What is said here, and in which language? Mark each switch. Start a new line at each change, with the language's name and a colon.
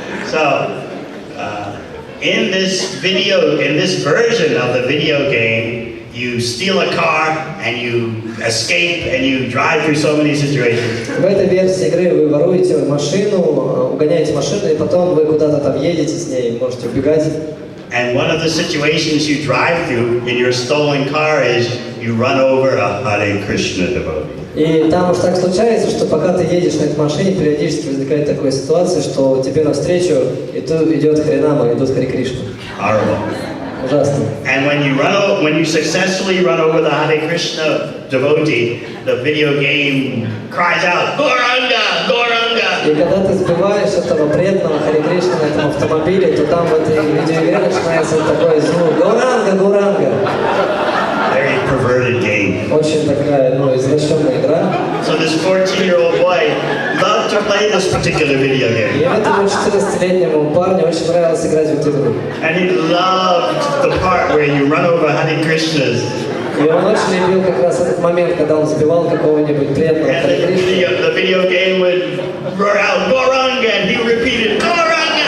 English: So, in this version of the video game, you steal a car and you escape and you drive through so many situations.
Russian: В этой версии игры вы воруете машину, угоняете машину, и потом вы куда-то там едете с ней, можете убегать.
English: And one of the situations you drive through in your stolen car is you run over a Hare Krishna devotee.
Russian: И там уж так случается, что пока ты едешь на этой машине, периодически возникает такая ситуация, что тебе навстречу идет Харинама, идут Харе Кришна.
English: Horrible.
Russian: Ужасно.
English: And when you successfully run over the Hare Krishna devotee, the video game cries out, Gauranga, Gauranga.
Russian: И когда ты сбиваешь этого преданного Харе Кришны на этом автомобиле, то там в этой видеоигре начинается такой звук Гауранга, Гауранга.
English: Very perverted game.
Russian: Очень такая, извращенная игра.
English: So this 14-year-old boy loved to play this particular video game.
Russian: И этому 14-летнему парню очень нравилось играть в эту игру.
English: And he loved the part where you run over Hare Krishnas.
Russian: И он очень любил как раз этот момент, когда он сбивал какого-нибудь преданного
English: And
Russian: Харе Кришны.
English: the video game would roar out Gauranga, and he repeated Gauranga.